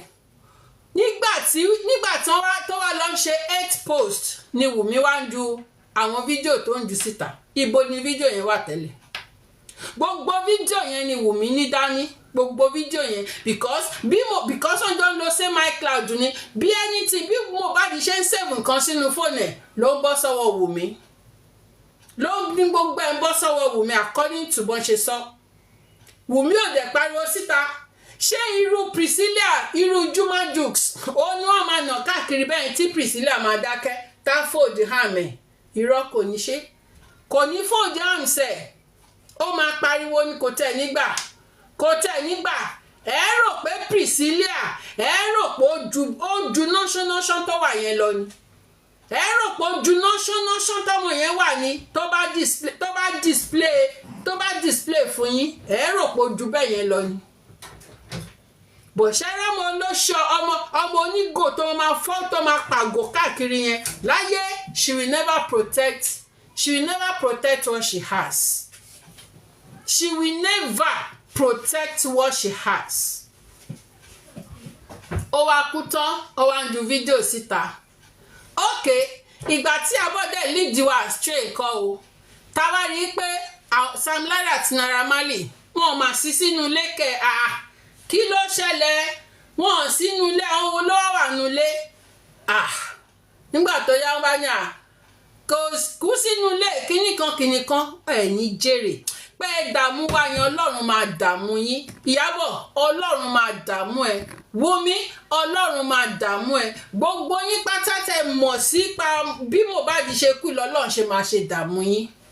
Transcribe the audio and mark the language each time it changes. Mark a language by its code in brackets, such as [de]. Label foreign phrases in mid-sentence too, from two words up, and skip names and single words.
[yo] Nígbà tí tó wá lọ ṣe 8 post ni Wunmi wá ń ju àwọn fídíò tó ń ju síta. Ibo ni fídíò yẹn wà tẹ́lẹ̀. Gbogbo fídíò yẹn ni Wunmi ní dání. Gbogbo fídíò yẹn because wọ́n jọ ń lo [en] say my cloud [yo] ni bí anything bí Mohbad ṣe ń save nǹkan sínú fóònù ẹ̀ ló ń bọ́ sọ́wọ́ Wunmi. Ló ní gbogbo ẹ̀ ń bọ́ sọ́wọ́ Wunmi [en] according to [yo] bọ́n ṣe sọ. Wunmi ò dẹ̀ pariwo síta. Ṣé irú Priscilla irú Juma Jukes ó ní wọ́n máa nà káàkiri bẹ́ẹ̀ tí Priscilla máa dákẹ́ tá fold ham ẹ̀ irọ́ kò ní ṣe kò ní fold ham sẹ̀ ó máa pariwo ní kò tẹ̀ nígbà ẹ rò pé Priscilla ẹ rò pé ó ju nọ́ṣọ́nọ́ṣọ́ tó wà yẹn lọ ni ẹ rò pé ó ju nọ́ṣọ́nọ́ṣọ́ tọ́mọ yẹn wà ní tó bá display fún yín ẹ rò pé ó ju bẹ́ẹ̀ yẹn lọ ni. Bò ṣẹ́rẹ́ mo ló ṣọ ọmọ onígò tó máa fọ́ tó máa pàgò káàkiri yẹn láyé [en] she will never protect what she has. She will never protect what she has. [yo] Ó wá kú tán ó wá ń ju fídíò síta. Okay, ìgbà tí abọ́dẹ̀ lead wa astray kọ́ o táwa rí pé Sam Larry àti Naira Marley wọn máa sí sínú lékè kí ló ṣẹlẹ̀ wọn sínú ilé àwọn olówó wà nulẹ̀ nígbà tó yá wọn bá ní kò kú sínú ilé kíní kan ẹ̀yin jèrè pé dààmú wa yẹn Ọlọ́run máa dààmú yín Ìyábọ̀ Ọlọ́run máa dààmú ẹ Wunmi Ọlọ́run máa dààmú ẹ gbogbo yín pátá tẹ́ mọ̀ sí pa bí Mohbad ṣe kú lọ́lọ́run ṣe máa ṣe dààmú yín